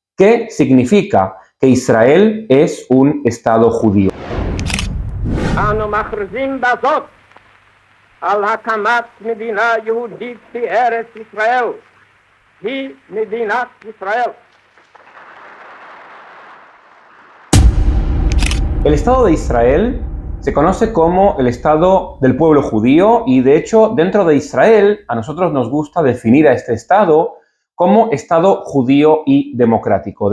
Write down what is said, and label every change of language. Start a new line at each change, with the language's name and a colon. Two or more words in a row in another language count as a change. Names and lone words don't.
Spanish: ¿Qué significa que Israel es un Estado judío?
Hebrew: אנו מכריזים בזאת על הקמת מדינה יהודית בארץ ישראל. היא מדינת ישראל.
Spanish: El Estado de Israel se conoce como el Estado del pueblo judío y, de hecho, dentro de Israel a nosotros nos gusta definir a este Estado como Estado judío y democrático.